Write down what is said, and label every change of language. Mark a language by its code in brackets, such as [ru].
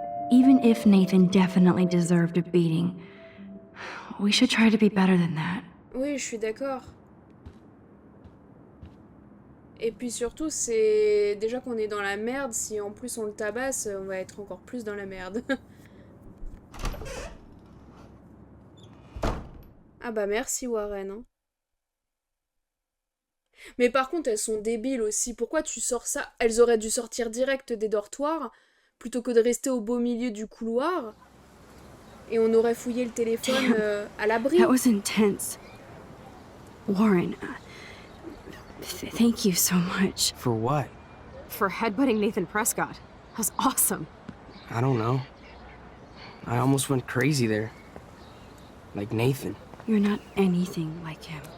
[en] Even if Nathan definitely deserved a beating, we should try to be better than that. [fr] Oui, je suis d'accord. Et puis surtout, c'est déjà qu'on est dans la merde, si en plus on le tabasse, on va être encore plus dans la merde. Ah bah merci Warren. Hein. Mais par contre, elles sont débiles aussi. Pourquoi tu sors ça? Elles auraient dû sortir direct des dortoirs, plutôt que de rester au beau milieu du couloir. Et on aurait fouillé le téléphone à l'abri. [en] That was intense. Warren, thank you so much. For what? For headbutting Nathan Prescott. That was awesome. I don't know. I almost went crazy there. Like Nathan. You're not anything like him.